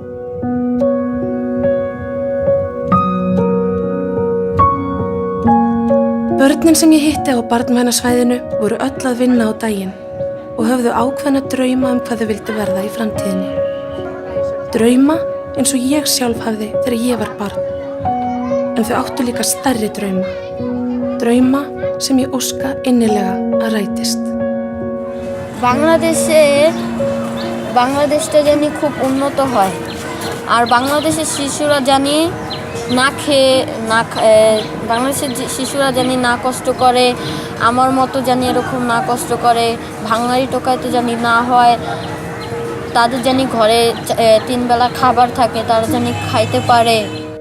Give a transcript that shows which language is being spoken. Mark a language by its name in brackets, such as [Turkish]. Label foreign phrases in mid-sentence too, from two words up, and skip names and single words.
[Icelandic] Börnin sem ég hitti á barnvænasvæðinu voru öll að vinna á daginn og höfðu ákveðna drauma hvað þau vildu verða í framtíðinni. Drauma eins og ég sjálf hafði þegar ég var barn. En þau áttu líka stærri drauma. Drauma sem ég óska innilega að rætist. [Bangla] বাংলাদেশটা জানি খুব উন্নত হয় আর বাংলাদেশের শিশুরা জানি বাংলাদেশের শিশুরা জানি না কষ্ট করে আমার মতো জানি এরকম না কষ্ট করে ভাঙাড়ি টোকাইতে জানি না হয় তাদের জানি ঘরে 3 বেলা খাবার থাকে তারা জানি খাইতে পারে